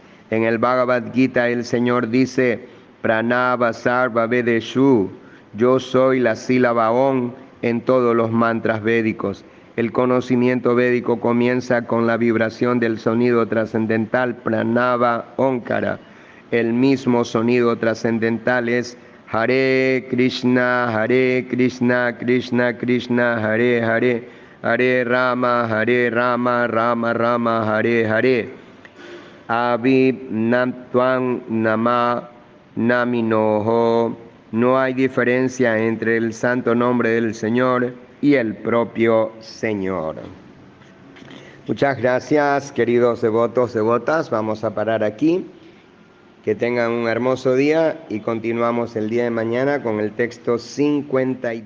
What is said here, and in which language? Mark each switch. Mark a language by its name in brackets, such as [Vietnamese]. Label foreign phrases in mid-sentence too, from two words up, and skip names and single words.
[Spanish] En el Bhagavad Gita el Señor dice, [Sanskrit] Pranava Sarva Vedeshu, [Spanish] yo soy la sílaba Om en todos los mantras védicos. El conocimiento védico comienza con la vibración del sonido trascendental Pranava Omkara. El mismo sonido trascendental es [Sanskrit] Hare Krishna, Krishna Krishna, Hare Hare, Hare Rama, Rama Rama, Hare Hare. Abhinatvam Nama Naminoho. [Spanish] No hay diferencia entre el santo nombre del Señor y el propio Señor. Muchas gracias, queridos devotos, devotas. Vamos a parar aquí. Que tengan un hermoso día y continuamos el día de mañana con el texto 52.